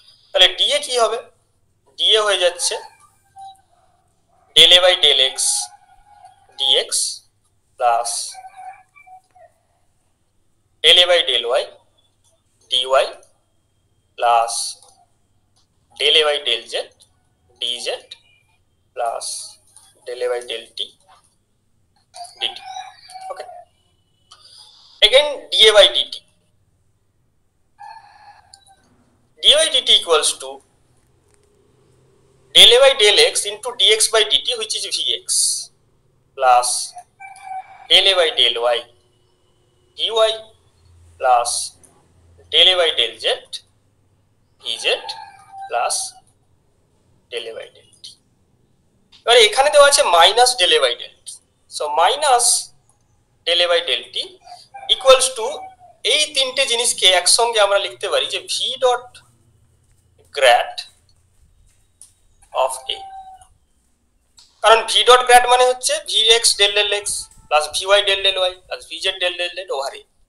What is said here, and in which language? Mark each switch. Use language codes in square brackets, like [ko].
[bn] তাহলে ডিএ কি হবে, ডিএ হয়ে যাচ্ছে del A by del x dx plus del A by del Y dy plus del A by del Z DZ plus del A by del T DT. [en] Okay, again dA by dt, dA by dt equals to del A by del x into dx by dt which is vx plus del A by del y dy plus del A by del z dz plus del A by del t। [bn] এবারে এখানে দেওয়া আছে minus [en] del A by del t, [bn] so minus del A by del t equals to এই তিনটে জিনিসকে একসঙ্গে আমরা লিখতে পারি যে ভি ডট গ্র্যাড অফ এ, কারণ ভি ডট গ্র্যাড মানে হচ্ছে V x del del x plus V Y del del Y plus V Z del del Z over a.